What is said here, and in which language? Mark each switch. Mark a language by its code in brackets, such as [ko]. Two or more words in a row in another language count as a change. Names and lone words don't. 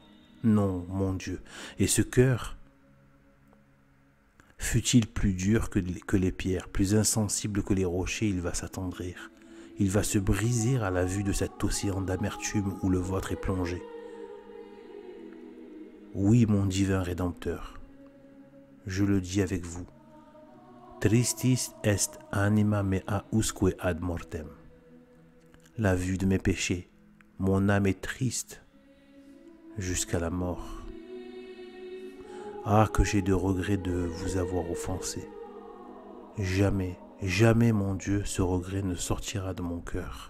[fr] Non, mon Dieu, et ce cœur, fût-il plus dur que les pierres, plus insensible que les rochers, il va s'attendrir. Il va se briser à la vue de cet océan d'amertume où le vôtre est plongé. Oui, mon divin Rédempteur, je le dis avec vous. [la] Tristis est anima mea usque ad mortem. [fr] La vue de mes péchés, mon âme est triste jusqu'à la mort. Ah, que j'ai de regret de vous avoir offensé. Jamais, jamais, mon Dieu, ce regret ne sortira de mon cœur.